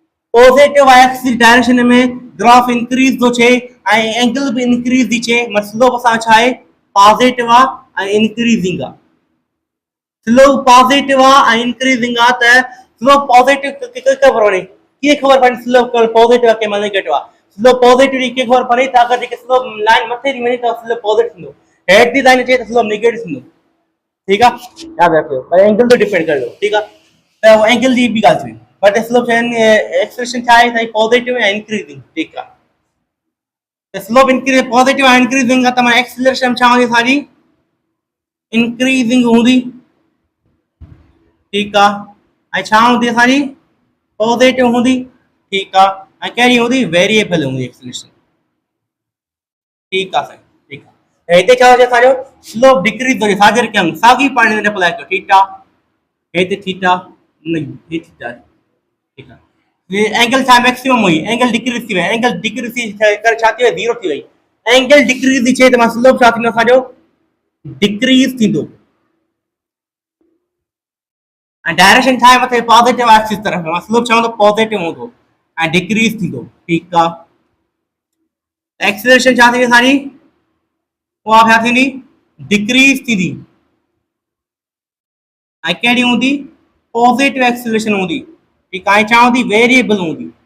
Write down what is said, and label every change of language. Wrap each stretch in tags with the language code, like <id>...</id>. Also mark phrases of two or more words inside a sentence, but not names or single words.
<en>positive y axis</en> <sd>जी डायरेक्शन में</sd> <en>graph increase</en> <sd>थो चे एंगल भी इंक्रीज थी चे मतलब स्लोप असां छा आहे पॉजिटिव आहे इंक्रीजिंग आहे</sd> <en>slope positive</en> <sd>आहे इंक्रीजिंग आहे त</sd> <en>slope positive</en> <sd>के खबर पड़े के खबर पड़े</sd> <en>slope positive</en> <sd>आहे के नेगेटिव आहे</sd> <en>slope positive</en> <sd>के खबर पड़े त अगर जेके</sd> <en>slope line</en> <sd>मथे थी वञे त</sd> <en>slope positive</en> <sd>थींदो हेड दी लाइन चे त</sd> <en>slope negative</en> <sd>थींदो ठीक आहे याद रखियो पर एंगल तो डिपेंड करियो ठीक आहे त वो एंगल जी भी ॻाल्हि थी</sd> <en>but slope expression</en> <sd>छा आहे पॉजिटिव ऐं इंक्रीजिंग ठीक आहे त</sd> <en>slope increase positive</en> <sd>ऐं इंक्रीजिंग आहे त माना एक्सेलरेशन छा हूंदी असांजी इंक्रीजिंग हूंदी ठीक आहे ऐं छा हूंदी असांजी पॉजिटिव हूंदी ठीक आहे ऐं कहिड़ी हूंदी वेरिएबल हूंदी एक्सेलरेशन ठीक आहे साईं ठीक आहे हिते छा हुजे असांजो</sd> <en>slope decrease</en> <sd>हुजे साॻियो कयूं साॻी पाणी अप्लाई कयो थीटा हिते थीटा नहीं ये थीटा ठीक आहे ये एंगल छा मैक्सिमम हुई</sd> <en>angle decrease</en> <sd>थी वई</sd> <en>angle decrease</en> <sd>थी करे छा थी वई जीरो थी वई</sd> <en>angle decrease</en> <sd>थी थिए त मां स्लोप छा थींदो असांजो डिक्रीज थींदो ऐं डायरेक्शन छा आहे मथे</sd> <en>positive axis</en> <sd>तरफ़ मां स्लोप चवां त पॉजिटिव हूंदो ऐं डिक्रीज थींदो ठीकु आहे एक्सेलरेशन छा थींदी असांजी उहा छा थींदी डिक्रीज थींदी ऐं कहिड़ी हूंदी</sd> <en>positive acceleration</en> <sd>हूंदी ठीकु आहे छा हूंदी वेरिएबल हूंदी</sd>